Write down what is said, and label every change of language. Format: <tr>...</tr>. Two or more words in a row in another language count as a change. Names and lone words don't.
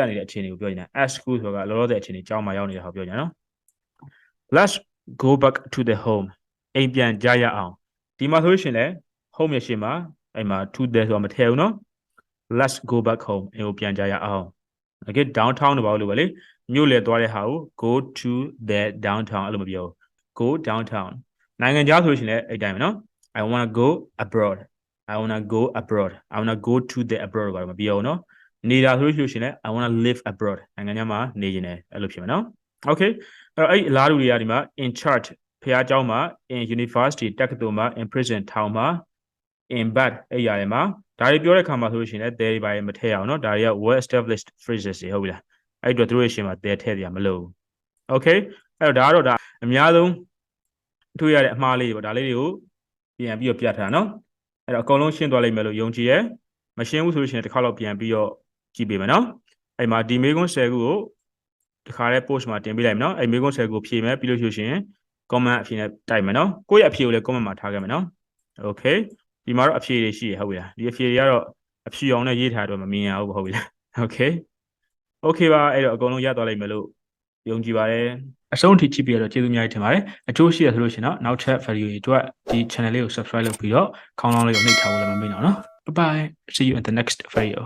<my>နေတဲ့အခြေအနေကိုပြောနေတာ</my> <en>at school</en> <my>ဆိုတာလောလောဆယ်အခြေအနေကျောင်းမှာရောက်နေတာဟောပြောနေတာနော်</my> <en>Let's go back to the home</en> <my>အိမ်ပြန်ကြရအောင်ဒီမှာဆိုရှင်လေ home ရဲ့ရှေ့မှာအဲ့မှာ</my> <en>to the</en> <my>ဆိုတာမထည့်ဘူးနော်</my> <en>Let's go back home</en> <my>အိမ်ကိုပြန်ကြရအောင် Okay downtown တော့ဘာလို့လဲလေမြို့လေသွားတဲ့ဟာကို</my> <en>go to the downtown</en> <my>အဲ့လိုမပြောဘူး</my> <en>go downtown</en> <my>နိုင်ငံခြားဆိုရှင်လေအဲ့ တိုင်းပဲနော်</my> <en>I want to go abroad I want to go abroad I want to go to the abroad</en> <my>ဘာလို့မပြောဘူးနော်နေတာဆိုလို့ရှိရင်လည်း</my> <en>I want to live abroad</en> <my>နိုင်ငံခြားမှာနေနေတယ်အဲ့လိုဖြစ်မှာနော် Okay အဲ့အလားတူတွေကဒီမှာ</my> <en>in church</en> <my>ဖះเจ้าမှာ</my> <en>in university</en> <my>တ က္ကသိုလ်မှာ</my> <en>in prison</en> <my>ထောင်မှာ</my> <en>in bed</en> <my>အဲ့ရတွေမှာဒါတွေပြောတဲ့အခါမှာဆိုလို့ရှိရင်လည်း there တွေမထည့်အောင်နော်ဒါတွေက</my> <en>well established phrases</en> <my>တွေဟုတ်ပြီလားအဲ့အတွက်သူတို့ရှင်မှာ there ထည့်ရမလို့ Okay အဲ့တော့ ဒါကတော့အများဆုံးတွေ့ရတဲ့အမှားလေးတွေပေါ့ဒါလေးတွေကိုပြန်ပြီးတော့ပြထားတာနော်အဲ့တော့အကုန်လုံးရှင်းသွားလိမ့်မယ်လို့ယုံကြည်ရဲမရှင်းဘူးဆိုလို့ရှိရင်တစ်ခါတော့ပြန်ပြီးတော့ကြည့်ပေးမယ်နော်အဲ့မှာဒီမေကွန်း10ခုကိုတစ်ခါလဲ post မှာတင်ပေးလိုက်မယ်နော်အဲ့မေကွန်း10ခုဖြည့်မယ်ပြီးလို့ရှိရင် comment အဖြေနဲ့တိုက်မယ်နော်ကိုယ့်ရဲ့အဖြေကိုလည်း comment မှာထားခဲ့မယ်နော် Okay ဒီမှာတော့အဖြေတွေရှိရဟုတ်ပြီလားဒီအဖြေတွေကတော့အဖြေအောင်နဲ့ရေးထားတော့မမြင်ရဘူးဟုတ်ပြီလား Okay ပါအဲ့တော့အကုန်လုံးရသွားလိမ့်မယ်လို့ယုံကြည်ပါတယ်အဆုံးထိကြည့်ပြီးတော့ကျေးဇူးအများကြီးတင်ပါတယ်အကျိုးရှိရဆိုလို့ရှိရင်တော့နောက်ထပ် video တွေအတွက်ဒီ channel လေးကို subscribe လုပ်ပြီးတော့ခေါင်းလောင်းလေးကိုနှိပ်ထားဖို့လည်းမမေ့တော့နော်</my> <en>Bye bye. See you in the next video.</en>